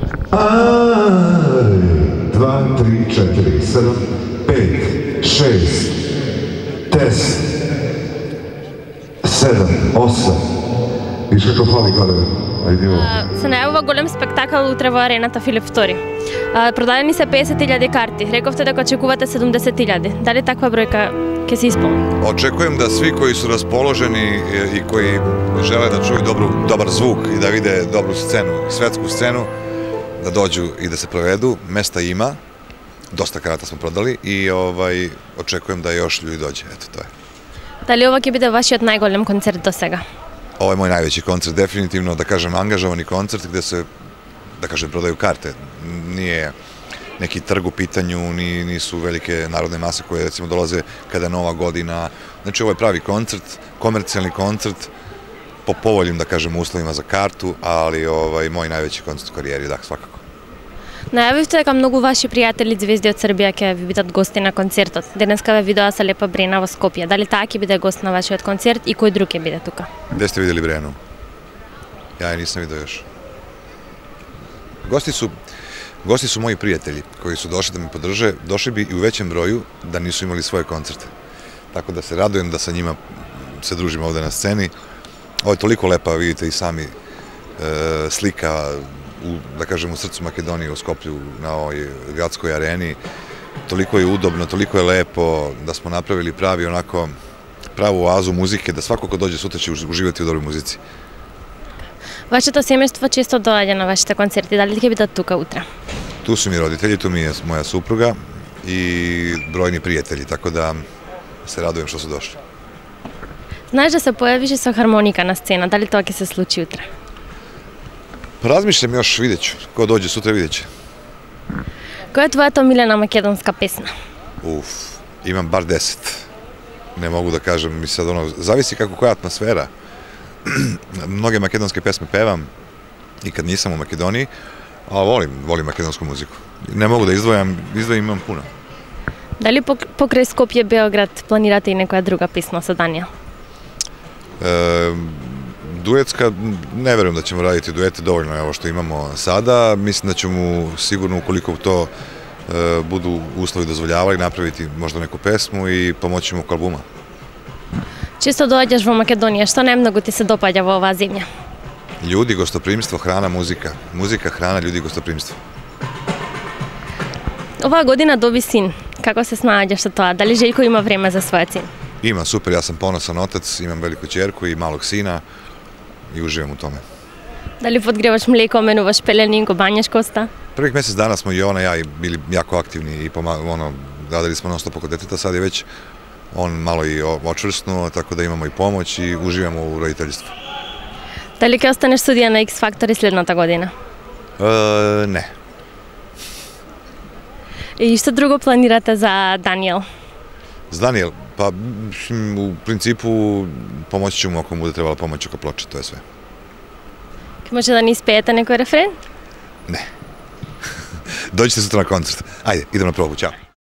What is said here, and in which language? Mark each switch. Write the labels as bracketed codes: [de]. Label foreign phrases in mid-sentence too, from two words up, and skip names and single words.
[bg] 2, 3, 4, 7, 5, 6, test, 7, 8. Виж какво фали, Галеве? [mk] Се најавува голем спектакл утре во арената Филип II. Продадени се 50.000 карти. Рековте дека очекувате 70.000. Дали таква бројка ќе се исполни? [sr] Očekujem da svi koji su raspoloženi i koji žele da čuju dobar zvuk i da vide dobru scenu, svetsku scenu, da dođu i da se provedu. Mesta ima, dosta karata smo prodali i očekujem da još ljudi dođe. Eto, to je. [mk] Дали ова ќе биде вашиот најголем концерт до сега? [sr] Ovo je moj najveći koncert, definitivno, da kažem, angažovani koncert gde se, da kažem, prodaju karte. Nije neki trg u pitanju, nisu velike narodne mase koje, recimo, dolaze kada je Nova godina. Znači, ovo je pravi koncert, komercijalni koncert, po povoljnim, da kažem, uslovima za kartu, ali moj najveći koncert u karijeri, da, svakako. [mk] Најавивте дека многу ваши пријатели звезди од Србија ќе ви бидат гости на концертот. Денеска ве видоа со Лепа Брена во Скопје. Дали таа ќе биде гост на вашиот концерт и кој друг ќе биде тука? [sr] Gde ste videli Brenu? Ja je nisam vidio još. Gosti su moji prijatelji koji su došli da me podrže. Došli bi i u većem broju da nisu imali svoje koncerte. Tako da se radujem da sa njima se družim ovde na sceni. Ovo je toliko lepa, vidite i sami, slika da kažem u srcu Makedonije, u Skoplju, na ovoj gradskoj areni. Toliko je udobno, toliko je lepo da smo napravili pravu oazu muzike, da svako ko dođe sutra će uživati u dobroj muzici. [mk] Вашето семејство често доаѓа на вашите концерти, дали ќе бидат тука утре? [sr] Tu su mi roditelji, tu mi je moja supruga i brojni prijatelji, tako da se radujem što su došli. [mk] Знаеш да се појавиш и со хармоника на сцена, дали тоа ќе се случи утре? [sr] Razmišljam još, vidjet ću. Ko dođe sutra, vidjet će. [mk] Која е твојата омилена македонска песна? [sr] Imam bar 10. Ne mogu da kažem, mi sad zavisi koja je atmosfera. Mnoge makedonske pesme pevam i kad nisam u Makedoniji, a volim makedonsku muziku. Ne mogu da izdvojim, imam puno. [mk] Дали покрај Скопје, Београд планирате и некоја друга песна со Данија? [sr] Duetska, ne verujem da ćemo raditi duete, dovoljno je ovo što imamo sada. Mislim da ćemo sigurno, ukoliko to budu uslovi dozvoljavali, napraviti možda neku pesmu i pomoći mu oko albuma. Često dođeš [mk] во Македонија, што најмногу ти се допаѓа во оваа земја? [sr] Ljudi, gostoprimstvo, hrana, muzika. Muzika, hrana, ljudi, gostoprimstvo. [mk] Оваа година доби син. Како се снаоѓаш со тоа? Дали Željko има време за својот син? [sr] Ima, super, ja sam ponosan otac, imam veliku ćerku i malog sina i uživam u tome. [mk] Дали подгреваш млеко, менуваш пеленинко, бањаш коста? [sr] Prvih mjesec dana smo i ona i ja bili jako aktivni i radili smo non stop oko deteta, sad je već on malo i očvrsnuo, tako da imamo i pomoć i uživamo u roditeljstvu. [mk] Дали ќе останеш судија на X Factor и следната година? [sr] Ne. [mk] И што друго планирате за Данијел? [sr] Za Danijel, pa u principu pomoći ću mu ako mu bude trebala pomoć oko ploče, to je sve. [mk] Може да ни испеете некој рефрен? [sr] Ne. Dođite sutra na koncert. Ajde, idemo na probu, ćao.